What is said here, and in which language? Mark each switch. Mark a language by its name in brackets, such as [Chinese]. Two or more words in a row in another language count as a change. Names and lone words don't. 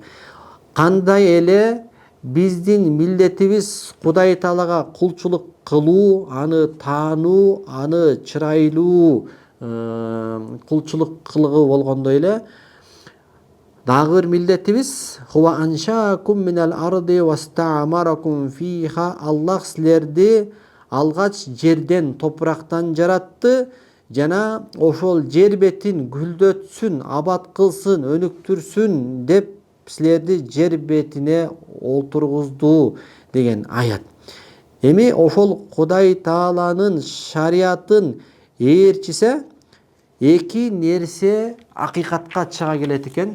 [Kyrgyz] Кандай эле биздин милдетибиз Кудай Таалага кулчулук кылуу, аны таануу, аны чырайлуу кулчулук кылгуу болгондой эле дагы бир милдетибиз [Arabic] هو أنشأكم من الأرض واستعمركم فيها. [Kyrgyz] Аллах силерди алгач жерден, топурактан жаратты жана ошол жер бетин гүлдөтсүн, абад кылсын, өнүктүрсүн деп силерди жер бетине олтургузду деген аят. Эми ошол Кудай Тааланын шариатын ээрчисе, эки нерсе акыйкатка чыга келет экен.